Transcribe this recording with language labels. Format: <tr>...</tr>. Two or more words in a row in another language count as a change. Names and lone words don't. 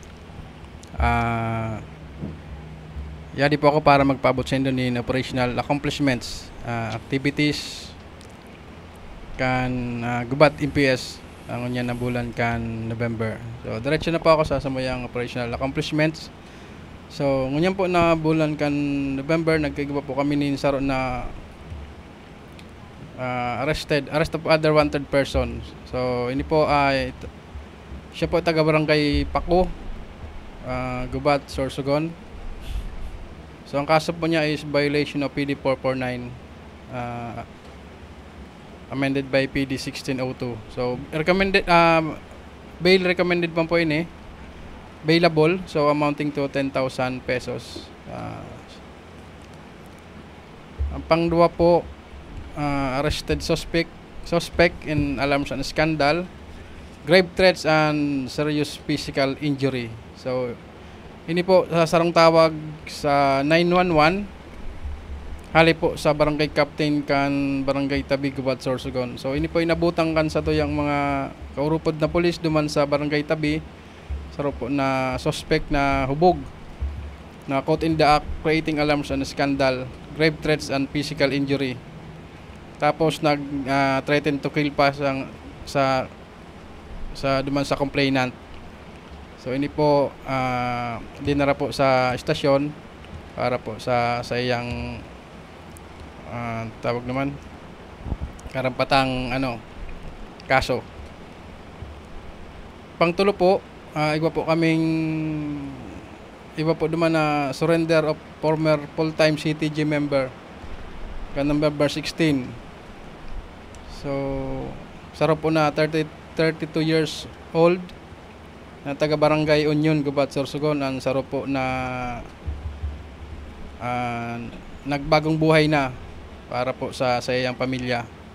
<bik>Yadi po ako para magpaabot sa inyo ng</bik> <en>operational accomplishments,</en> <bik>activities kan Gubat MPS ang unya na bulan kan November. So diretso na po ako sa samuyang</bik> <en>operational accomplishments.</en> <bik>So ngunyan po na bulan kan November, nagkaiba po kami ni saro na</bik> <en>arrest of other wanted persons.</en> <bik>So ini po ay siya po taga barangay Paco, Gubat, Sorsogon.</bik> <en>So</en> <bik>ang kaso po niya</bik> <en>is violation of PD 449, amended by PD 1602. So recommended, bail recommended</en> <bik>pa po ini,</bik> <en>bailable, so amounting to 10,000 pesos.</en> <bik>Ang pangdua po,</bik> <en>arrested suspect in alarms and scandal, grave threats and serious physical injury.</en> <bik>So ini po sa sarong tawag sa 911, hali po sa barangay captain kan barangay Tabi, Gubat, Sorsogon. So ini po inabutang kan sa tuyang mga kaurupod na pulis duman sa barangay Tabi, saro po na suspect na hubog na</bik> <en>caught in the act creating alarms and scandal, grave threats and physical injury.</en> <bik>Tapos</bik> <en>threaten to kill</en> <bik>pa sa complainant. So ini po dinara po sa istasyon para po sa iyang tawag naman karampatang kaso. Pangtulo po, iba po naman na</bik> <en>surrender of former full-time CTG member</en> <bik>kan November 16. So saro po na</bik> <en>32 years old</en> <bik>na taga Barangay Union, Gubat, Sorsogon, ang saro po na</bik> <tl>nagbagong buhay</tl> <bik>na para po sa iyang pamilya.</bik>